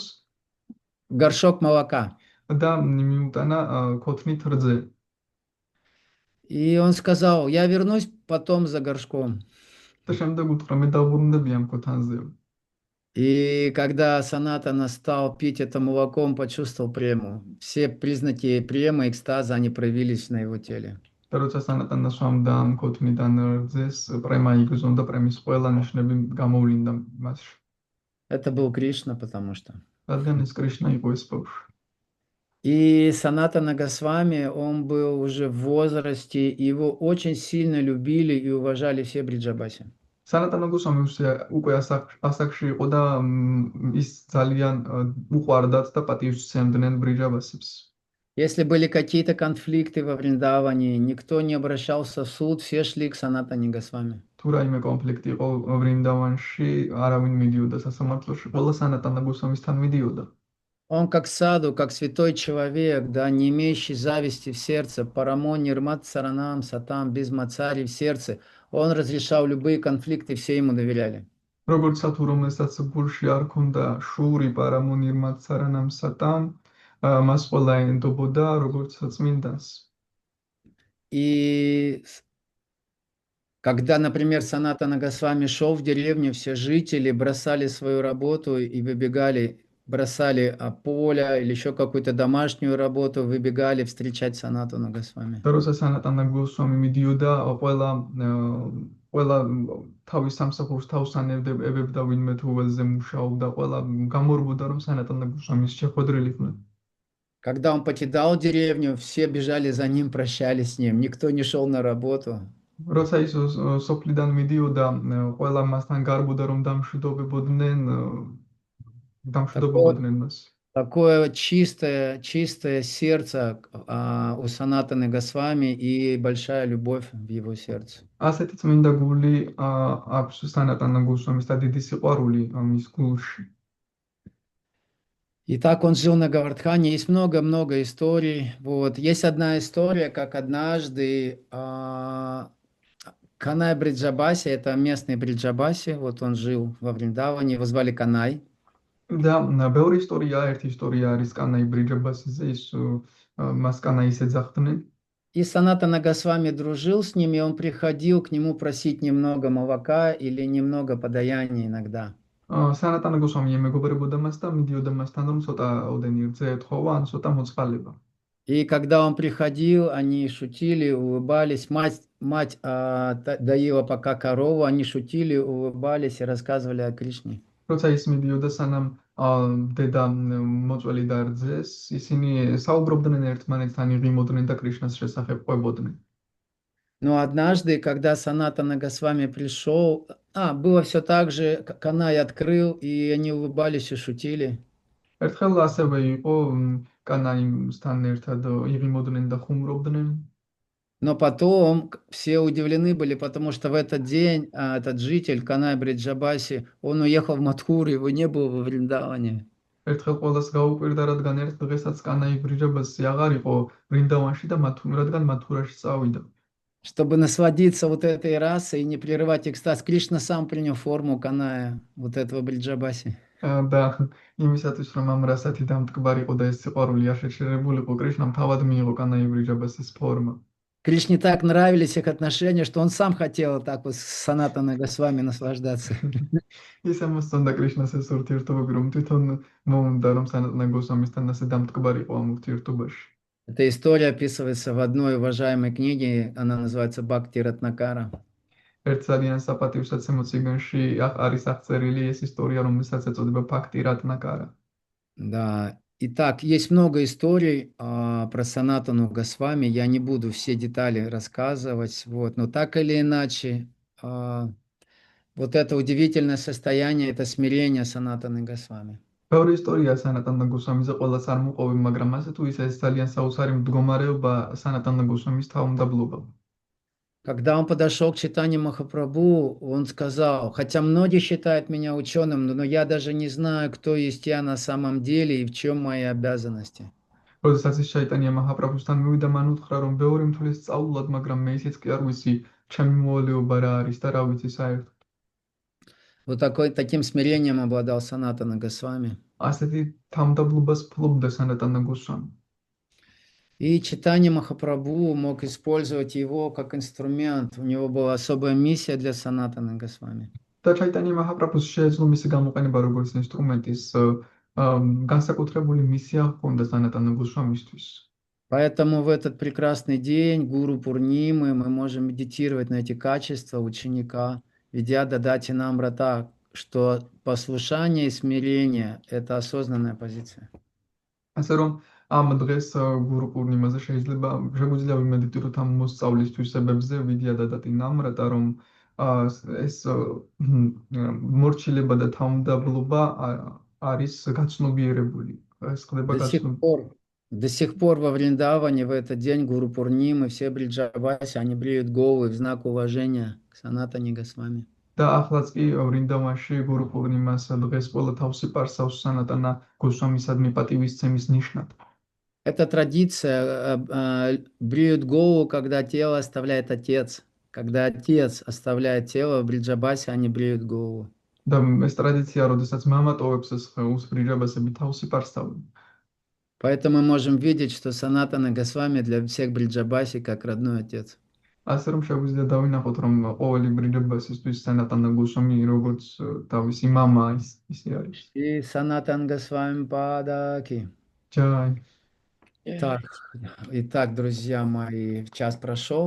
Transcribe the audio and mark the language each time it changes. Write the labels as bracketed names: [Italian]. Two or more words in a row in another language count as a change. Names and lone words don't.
[Russian] Горшок молока. [Georgian] და მიუტანა ქოთნით რძე. [Russian] И он сказал, я вернусь потом за горшком. [Georgian] და შემდეგ უთხრა მე დავბრუნდები ამ ქოთანზე. [Russian] И когда Санатана стал пить это молоко, он почувствовал прему. Все признаки премы, экстаза, они проявились на его теле. [Georgian] და როცა სანატანა სვამდა ამ ქოთნიდან რძეს, პრემა იგრძნო და პრემის ყველა ნიშნები გამოვლინდა მასში. [Russian] Это был Кришна, потому что. [Georgian] რადგან ეს კრიშნა იყო ეს ბავშვი. [Russian] И Санатана Госвами, он был уже в возрасте, его очень сильно любили и уважали все бриджабаси. [Georgian] სანატანა გოსვამი უკვე ასაკში იყო და ის ძალიან უყვარდათ და პატივსცემდნენ ბრიჯაბასებს. [Russian] Если были какие-то конфликты во Вриндаване, никто не обращался в суд, все шли к Санатане Госвами. [Georgian] თუ რაიმე კონფლიქტი იყო ვრინდავანში, არავინ მიდიოდა სასამართლოში, ყველა სანატანა გოსვამისთან მიდიოდა. [Russian] Он как саду, как святой человек, да, не имеющий зависти в сердце, [Sanskrit] परमो निर्मत्सराणां सताम्, [Russian] без мацари в сердце, он разрешал любые конфликты, все ему доверяли. [Georgian] როგორც თუ რომელსაც გულში არ ქონდა შური [Sanskrit] परमोनिर्मत्सराणां सताम्, [Georgian] მას ყველა ენდობოდა როგორც წმინდანს. [Russian] И когда, например, Санатана Госвами шел в деревню, все жители бросали свою работу и выбегали, бросали поле или еще какую-то домашнюю работу, выбегали встречать Санатану Госвами. [Georgian] და როცა სანატანა გოსვამი მიდიოდა, ყველა თავის სამსახურს თავს ანებდა ვინმე თუ ველზე მუშაობდა, ყველა გამორბოდა რომ სანატანა გოსვამის შეხვედრილი იყვნენ. [Russian] Когда он покидал деревню, все бежали за ним, прощались с ним, никто не шел на работу. [Georgian] როცა ის სოფლიდან მიდიოდა, ყველა მასთან გარბოდა რომ დამშვიდობებოდნენ მას. [Russian] Такое чистое сердце у Санатаны Госвами и большая любовь в его сердце. [Georgian] ასეთი წმინდა გული აქვს სანატანა გოსვამის და დიდი სიყვარული მის გულში. [Russian] И так он жил на Гавардхане. Есть много-много историй. Вот. Есть одна история, как однажды Канай Бриджабаси, это местный Бриджабаси, вот он жил во Вриндаване, его звали Канай. [Georgian] და ბევრი ისტორია, ერთი ისტორია არის კანაი ბრიჯაბასიზე, ის მას კანაის ეძახდნენ. [Russian] И Санатана Госвами дружил с ним, и он приходил к нему просить немного молока или немного подаяния иногда. [Georgian] სანატანა გოსვამი მეგობრებოდა მას და მიდიოდა масთან რომ ცოტა ოდენი რძე ეთხოვა ან ცოტა მოწყალება. [Russian] И когда он приходил, они шутили, улыбались. Мать доила пока корову, они шутили, улыбались и рассказывали о Кришне. [Georgian] როცა ის მიდიოდა სანამ დედა მოწველი დარძეს, ისინი საუბრობდნენ ერთმანეთთან, იღიმოდნენ და კრიშნას შესახებ ყვებოდნენ. [Russian] Но однажды, когда Санатана Госвами пришел, было все так же, Канай открыл, и они улыбались и шутили. [Georgian] ერთხელ ასევე იყო კანაიმსთან ერთად იღიმოდნენ და ხუმრობდნენ. [Russian] Но потом все удивлены были, потому что в этот день этот житель Канай Бриджабаси, он уехал в Мадхуру, его не было во Вриндаване. [Georgian] ერთხელ ყველას გაუკვირდა, რადგან ერთ დღესაც კანაი ბრიჯაბასი აღარ იყო ვრინდავანში და რადგან მათურაში წავიდა. [Russian] Чтобы насладиться вот этой расой и не прерывать экстаз, Кришна сам принял форму Каная, вот этого Бриджабаси. [Georgian] და იმისათვის რომ ამ რასათი დამტკბარიყო და ეს სიყვარული არ შეჩერებულიყო, კრიშნამ თავად მიიღო კანაი ბრიჯაბასის ფორმა. [Russian] Кришне так нравились их отношения, что он сам хотел так вот с Санатаной Госвами наслаждаться. [Georgian] ის ამასწონდა კრიშნას ეს ურთიერთობები, რომ თვითონ მოუნდა რომ სანატანა გოსვამისთან ასე დამტკბარიყო ამ ურთიერთობაში. [Russian] Эта история описывается в одной уважаемой книге, она называется «Бхакти Ратнакара». [Georgian] ერთ ძალიან საპატივსაცემო წიგნში არის აღწერილი ეს ისტორია, რომელსაც ეწოდება ბhakti ratnakara. [Russian] Да, итак, есть много историй про Санатану Госвами, я не буду все детали рассказывать, вот, но так или иначе, вот это удивительное состояние, это смирение Санатаны Госвами. [Georgian] ბევრი ისტორია სანატან და გოსვამიზე ყველას არ მოყოვი, მაგრამ ასე თუ ისე ეს ძალიან საოცარი მდგომარეობა სანატან და გოსვამის თავმდაბლობა. [Russian] Когда он подошел к читанию Махапрабху, он сказал, хотя многие считают меня ученым, но я даже не знаю, кто есть я на самом деле и в чем мои обязанности. [Georgian] როდესაც ის შაიტანია მაჰაპრაბჰუსთან მივიდა, მან უთხრა, რომ ბევრი მთვლის სწავლულად, მაგრამ მე ისიც კი არ ვიცი, ჩემი მოვალეობა რა არის და რა ვიცი საერთოდ. [Russian] Вот таким смирением обладал Санатана Госвами. [Georgian] ასეთი თავმდაბლობას ფლობდა სანატან და გოსვამი. [Russian] И читание Махапрабху мог использовать его как инструмент. У него была особая миссия для Санатана Госвами. [Georgian] და ჩაიტანია მაჰაპრაბჰუს შეეძლო მისი გამოყენება როგორც ინსტრუმენტის განსაკუთრებული მისია ჰქონდა სანატან და გოსვამისთვის. [Russian] Поэтому в этот прекрасный день, Гуру Пурнимы, мы можем медитировать на эти качества ученика, [Sanskrit] विद्या ददाति नम्रताम्, [Russian] что послушание и смирение – это осознанная позиция. [Georgian] ასე რომ ამ დღეს გურუ პურნიმაზე შეგვიძლია ვიმედიტიროთ ამ მოსწავლის თვისებებზე, [Sanskrit] विद्या ददाति नम्रताम्, [Georgian] რომ ეს მორჩილება და თავმდაბლობა არის გაცნობიერებული. ეს ხდება გაცნობიერებული. [Russian] До сих пор во Вриндаване в этот день Гуру Пурнимы все бриджабаси, они бреют головы в знак уважения к Санатане Госвами. [Georgian] და ახლაც კი ვრინდავანში გურუ პურნიმას დღეს ყველა თავსი პარსავს სანატანა გოსვამისადმი პატივისცემის ნიშნად. [Russian] Эта традиция бреют голову, когда тело оставляет отец. Когда отец оставляет тело в бриджабасе, они бреют голову. [Georgian] და ეს ტრადიცია, როდესაც მამა ტოვებს სხეულს, ბრიჯაბასები თავსი პარსავენ. [Russian] Поэтому мы можем видеть, что Санатана Госвами для всех бриджабаси как родной отец. [Georgian] ასე რომ შეგვიძლია დავინახოთ, რომ ყოველი ბრიჯაბასისთვის სანატანა გოსვამი როგორც თავისი მამა ისე არის. [Russian] И Санатан Госвами Падаки. [Georgian] ჯაი. [Russian] Итак, друзья мои, час прошел.